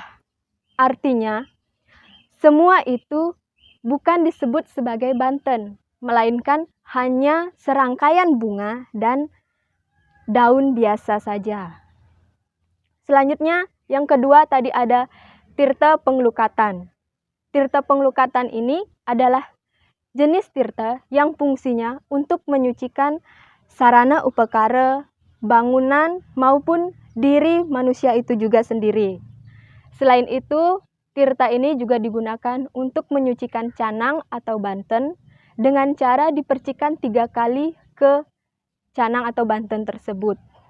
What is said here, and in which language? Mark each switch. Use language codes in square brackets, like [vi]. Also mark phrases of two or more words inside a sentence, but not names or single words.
[id] Artinya, semua itu bukan disebut sebagai banten, melainkan hanya serangkaian bunga dan daun biasa saja. Selanjutnya, yang kedua tadi ada tirta penglukatan. Tirta penglukatan ini adalah jenis tirta yang fungsinya untuk menyucikan sarana upakara, bangunan, maupun diri manusia itu juga sendiri. Selain itu, tirta ini juga digunakan untuk menyucikan canang atau banten dengan cara dipercikan 3 kali ke canang atau banten tersebut.